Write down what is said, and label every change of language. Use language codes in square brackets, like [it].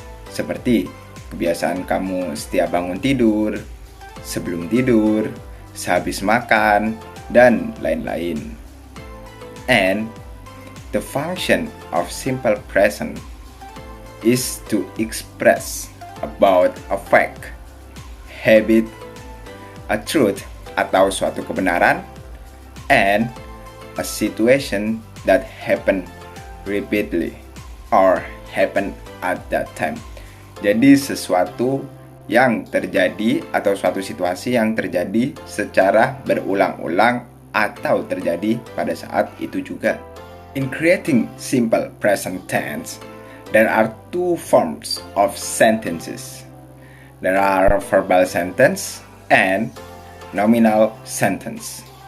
[id] Seperti kebiasaan kamu setiap bangun tidur, sebelum tidur, sehabis makan, dan lain-lain. [en] And the function of simple present is to express about a fact, habit, a truth [id] atau suatu kebenaran, [en] and a situation that happen repeatedly or happen at that time. [id] Jadi sesuatu yang terjadi atau suatu situasi yang terjadi secara berulang-ulang atau terjadi pada saat itu juga. [en] In creating simple present tense, there are two forms of sentences. There are verbal sentence and nominal sentence.